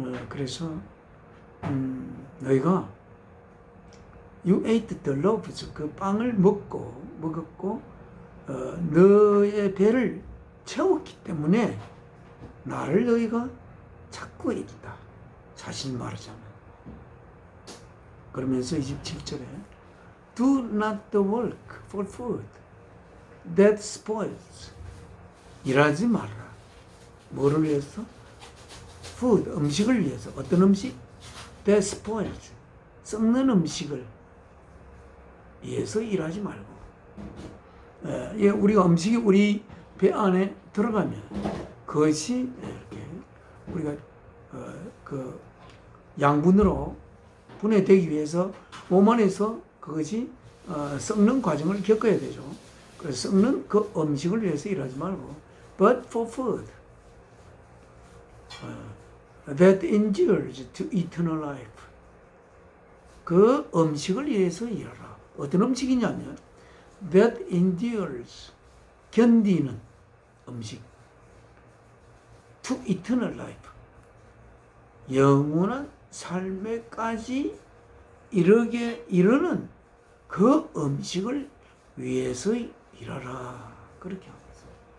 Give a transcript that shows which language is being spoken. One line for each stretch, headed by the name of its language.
Korean: 그래서 너희가
English: You ate the loaves.
Korean: 그 빵을 먹었고 너의 배를 채웠기 때문에 나를 너희가 찾고 있다. 자신 말하자면. 그러면서 27절에
English: Do not work for food that spoils.
Korean: 일하지 말라. 뭐를 위해서? food, 음식을 위해서. 어떤 음식?
English: that spoils.
Korean: 썩는 음식을 위해서 일하지 말고. 우리가 음식이 우리 배 안에 들어가면 그것이 이렇게 우리가 그 양분으로 분해되기 위해서 몸 안에서 그것이 썩는 과정을 겪어야 되죠. 그래서 썩는 그 음식을 위해서 일하지 말고
English: but for food that endures to eternal life.
Korean: 그 음식을 위해서 일하라. 어떤 음식이냐면
English: that endures,
Korean: 견디는 음식,
English: to eternal life,
Korean: 영원한 삶에까지 이르는 그 음식을 위해서 일하라. 그렇게 하고 있습니다.